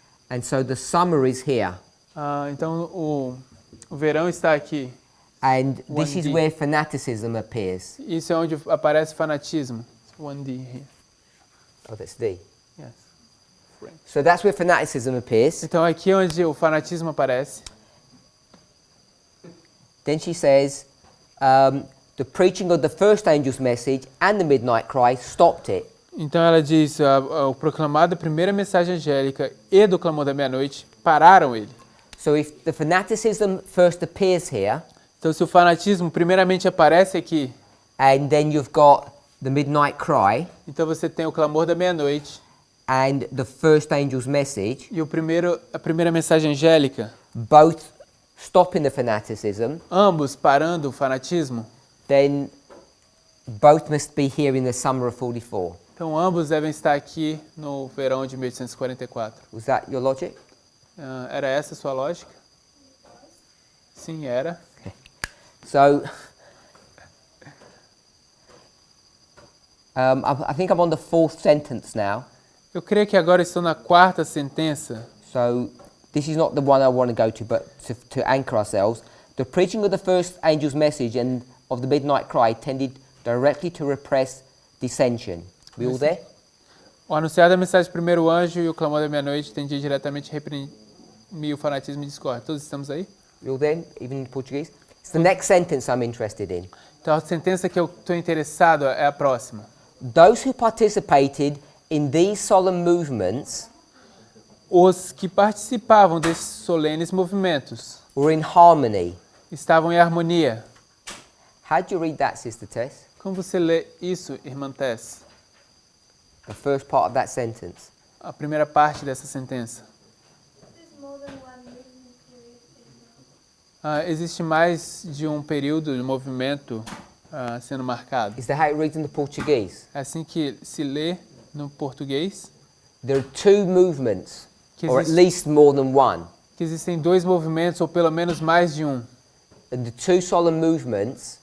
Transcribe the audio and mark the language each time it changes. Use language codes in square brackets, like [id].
[en] And so the summer is here. [pt] Então o verão está aqui. [en] And this is 1D. where fanaticism appears. [pt] Isso é onde aparece fanatismo. [en] 1D here. Oh, that's D. Yes. So that's where fanaticism appears. [pt] Então aqui é onde o fanatismo aparece. [en] Then she says, the preaching of the first angel's message and the midnight cry stopped it. [pt] Então ela diz, o proclamado da primeira mensagem angélica e do clamor da meia-noite pararam ele. [en] So if the fanaticism first appears here, [pt] Então se o fanatismo primeiramente aparece aqui, [en] and then you've got the midnight cry [pt] então você tem o clamor da meia-noite [en] and the first angel's message, [pt] e a primeira mensagem angélica, [en] both stopping the fanaticism, [pt] ambos parando o fanatismo, [en] then both must be here in the summer of 44. [pt] então ambos devem estar aqui no verão de 1844. [en] Was that your logic? [pt] Era essa a sua lógica? Sim, era. [en] So, I think I'm on the fourth sentence now. [pt] Eu creio que agora estou na quarta sentença. [en] So, this is not the one I want to go to, but to anchor ourselves. The preaching of the first angel's message and of the midnight cry tended directly to repress dissension. We all there? [pt] O anunciar da mensagem do primeiro anjo e o clamor da meia-noite tendia diretamente a reprimir o fanatismo e discórdia. Todos estamos aí? [en] You're then, even in Portuguese? It's the next sentence I'm interested in. [pt] Então a sentença que eu estou interessado é a próxima. [en] Those who participated in these solemn movements [pt] Os que participavam desses solenes movimentos [en] were in harmony. [pt] estavam em harmonia. [en] How do you read that, Sister Tess? [pt] Como você lê isso, irmã Tess? [en] The first part of that sentence. [pt] A primeira parte dessa sentença. [en] There's more than one movement period, isn't there? [pt] Existe mais de um período de movimento sendo marcado. [en] Is that how it reads in the Portuguese? [pt] É assim que se lê no português, [en] There are two movements, [pt] que, [en] or at least more than one. [pt] que existem dois movimentos, ou pelo menos mais de um. [en] And the two solemn movements